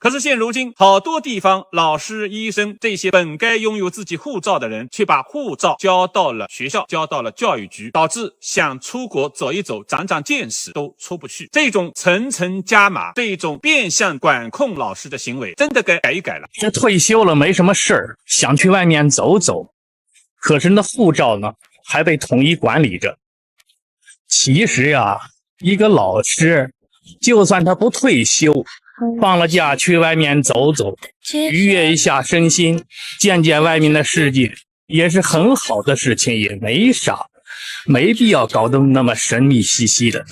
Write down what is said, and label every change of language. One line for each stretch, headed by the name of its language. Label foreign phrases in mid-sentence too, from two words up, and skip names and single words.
Chinese: 可是現如今，好多地方老師、醫生這些本該擁有自己護照的人，卻把護照交到了學校，交到了教育局，導致想出國走一走、長長見識都出不去。這種層層加碼，這種變相管控老師的行為，真的該改一改了。這退休了沒什麼事兒，想去外面走走。可是那護照呢，還被統一管理着。其實呀，一個老師，就算他不退休，放了假去外面走走，愉悅一下身心，見見外面的世界，也是很好的事情，也沒啥，沒必要搞得那麼神秘兮兮的。